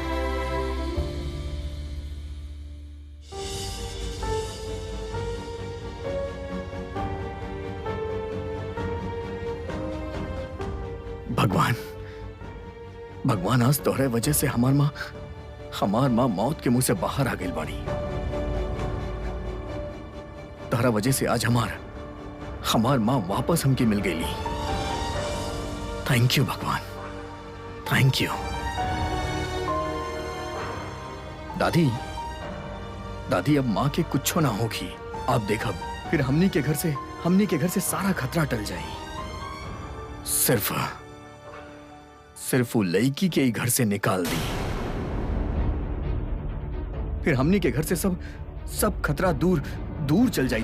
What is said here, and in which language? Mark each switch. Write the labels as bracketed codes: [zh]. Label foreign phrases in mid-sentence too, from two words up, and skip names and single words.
[bho] भगवान, आज तोहरे वजह से हमार माँ मौत के मुंह से बाहर आ गई बाड़ी। तोहरा वजह से आज हमार माँ वापस हमके मिल गई। [en] Thank you भगवान, thank you। [bho] दादी, अब माँ के कुछ ना होगी। आप देखब फिर हमनी के घर से सारा खतरा टल जाए। सिर्फ वो लड़की के ही घर से निकाल दी, फिर हमनी के घर से सब खतरा दूर चल जाई।